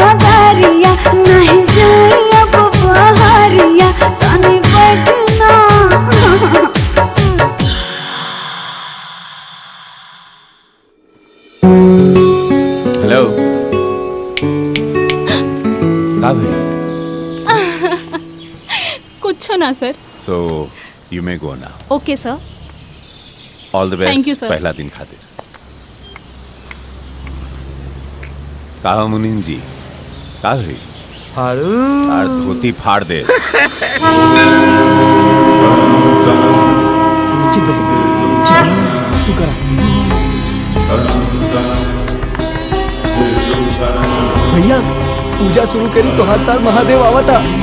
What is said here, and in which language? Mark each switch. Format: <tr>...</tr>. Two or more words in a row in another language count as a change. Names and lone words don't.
<bho>डगरिया नहीं जाई अब बहरिया तनी बैठना हेलो का भाई कुछ ना सर।</bho> <en>So you may go now. Okay sir. All the Thank you, बेस्ट sir.</en> <bho>पहला दिन खातिर। कहा मुनीम जी का भाई यार धोती फाड़ दे। भैया पूजा शुरू करी तो हर साल महादेव आवता।</bho>